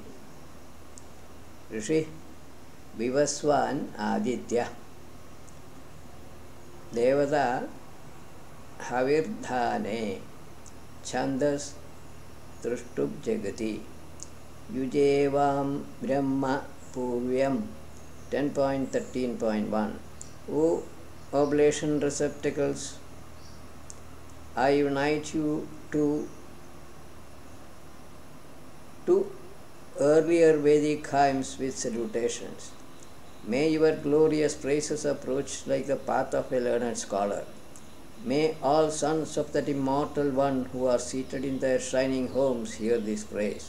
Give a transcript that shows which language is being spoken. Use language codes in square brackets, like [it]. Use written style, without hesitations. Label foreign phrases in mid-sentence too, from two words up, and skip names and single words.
[sa] ऋषि विवस्वान् आदित्य देवता हविर्धाने छन्दस् त्रिष्टुभ् जगती युजे वां ब्रह्म पूर्व्यम् 10.13.1. [en] O oblation receptacles, I unite you to two earlier Vedic hymns with salutations. May your glorious praises approach like the path of a learned scholar. May all sons of that immortal one who are seated in their shining homes hear this praise.